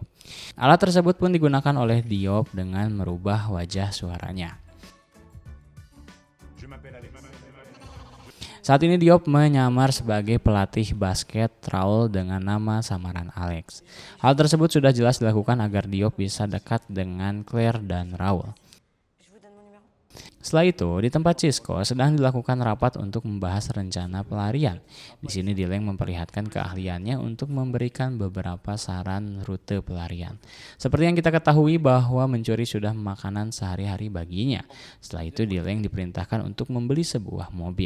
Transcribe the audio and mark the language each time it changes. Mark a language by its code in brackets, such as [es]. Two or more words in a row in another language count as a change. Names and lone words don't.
[id] Alat tersebut pun digunakan oleh Diop dengan merubah wajah suaranya. Saat ini Diop menyamar sebagai pelatih basket Raoul dengan nama samaran Alex. Hal tersebut sudah jelas dilakukan agar Diop bisa dekat dengan Claire dan Raoul. [fr] Je vous donne mon numéro. [id] Setelah itu, di tempat Cisco sedang dilakukan rapat untuk membahas rencana pelarian. Di sini Dileng memperlihatkan keahliannya untuk memberikan beberapa saran rute pelarian. Seperti yang kita ketahui bahwa mencuri sudah makanan sehari-hari baginya. Setelah itu Dileng diperintahkan untuk membeli sebuah mobil.